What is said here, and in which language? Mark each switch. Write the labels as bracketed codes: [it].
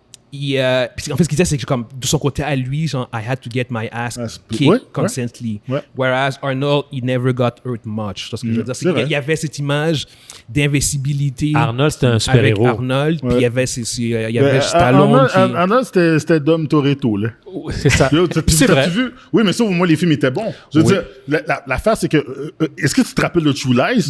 [fr] Puis en fait, ce qu'il disait, c'est que comme de son côté à lui, genre, [en] I had to get my ass kicked constantly. Whereas Arnold, he never got hurt much. [fr] Ce que je veux dire, c'est qu'il y avait cette image d'invincibilité. Arnold, c'était un super-héros. Avec Arnold, puis il y avait Stallone. Arnold, c'était Dom Toretto, là. C'est ça. C'est vrai. Vu? Oui, mais ça, au moins, les films étaient bons. Je veux dire, l'affaire, c'est que... est-ce que tu te rappelles de True Lies?